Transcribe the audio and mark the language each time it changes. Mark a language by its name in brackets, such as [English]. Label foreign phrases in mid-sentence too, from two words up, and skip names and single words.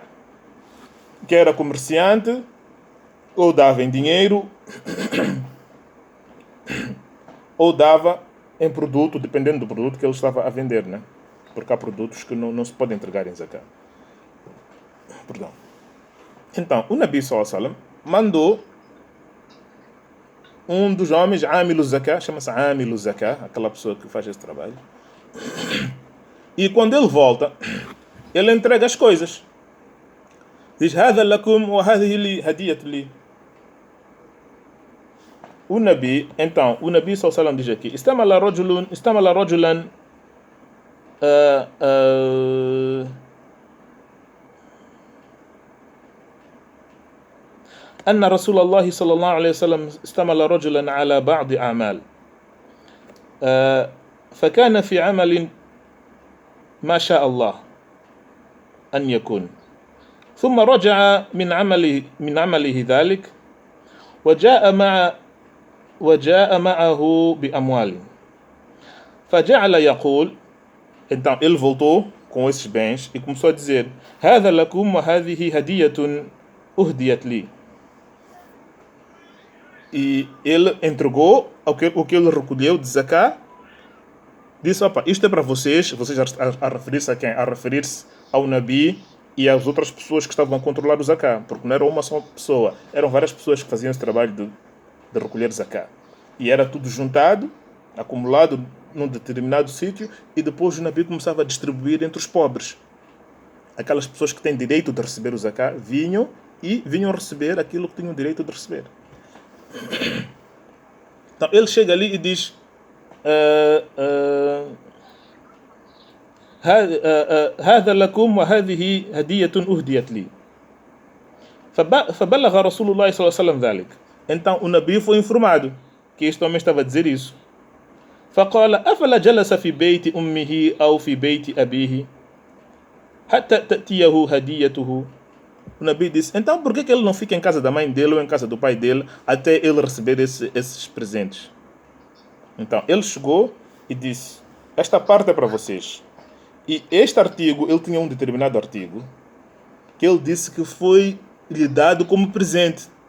[Portuguese] Quem era comerciante, ou dava em dinheiro, ou dava em produto, dependendo do produto que ele estava a vender, né? Porque há produtos que não se podem entregar em zakat. Perdão. Então, o Nabi [Arabic] صلى الله عليه وسلم [Portuguese] mandou um dos homens, [Arabic] عامل الزكاة, [Portuguese] chama-se [Arabic] عامل الزكاة, [Portuguese] aquela pessoa que faz esse trabalho. E quando ele volta, ele entrega as coisas. Diz, [Arabic] هذا لكم وهذه لي هدية لي. [Portuguese] O Nabi [Arabic] صلى الله عليه وسلم [Portuguese] diz aqui, [Arabic] استعمل رجلا أن رسول الله صلى الله عليه وسلم استعمل رجلا على بعض أعمال فكان في عمل ما شاء الله أن يكون ثم رجع من عمله ذلك وجاء معه بأموال فجعل يقول. [Portuguese] Então ele voltou com esses bens e começou a dizer: [Arabic] هذا لكم وهذه هدية أهديت لي. [Portuguese] E ele entregou o que ele recolheu de zakat. Disse: opa, isto é para vocês a referir-se a quem? A referir-se ao Nabi e às outras pessoas que estavam a controlar o zakat, porque não era uma só pessoa, eram várias pessoas que faziam esse trabalho de recolher zakat. E era tudo juntado, acumulado num determinado sítio, e depois o Nabi começava a distribuir entre os pobres. Aquelas pessoas que têm direito de receber o zakat vinham receber aquilo que tinham direito de receber. Então ele chega ali e diz: [Arabic] هذا لكم وهذه هدية أهديت لي. فبلغ رسول الله صلى الله عليه وسلم ذلك. [Portuguese] Então o Nabi foi informado que este homem estava a dizer isso. [Arabic] فقال أفلا جلس في بيت أمه أو في بيت أبيه حتى تأتيه هديته. [Portuguese] O Nabi disse: então por que ele não fica em casa da mãe dele ou em casa do pai dele até ele receber esses presentes? Então ele chegou e disse: esta parte é para vocês. E este artigo, ele tinha um determinado artigo que ele disse que foi lhe dado como presente.